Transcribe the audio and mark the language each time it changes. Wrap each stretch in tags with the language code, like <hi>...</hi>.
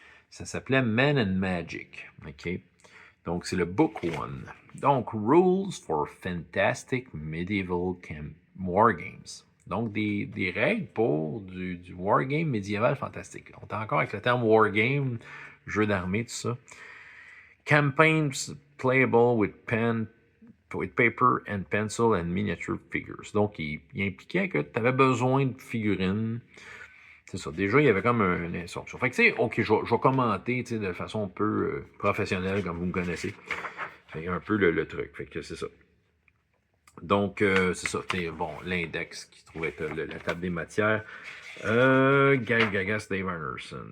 <fr>Ça s'appelait Men and Magic. OK? Donc, c'est le Book One.</fr> <en>Donc, Rules for Fantastic Medieval Wargames.</en> <fr>Donc, des règles pour du wargame médiéval fantastique. On est encore avec le terme wargame, jeu d'armée, tout ça.</fr> <en>Campaigns playable with paper and pencil and miniature figures.</en> <fr>Donc, il impliquait que tu avais besoin de figurines. C'est ça. Déjà, il y avait comme une instruction. Fait que, tu sais, OK, je vais commenter de façon un peu professionnelle, comme vous me connaissez. Fait un peu le truc. Fait que c'est ça. Donc, c'est ça. Bon, l'index qui trouvait la table des matières. Guy Gagas, Dave Anderson.</fr>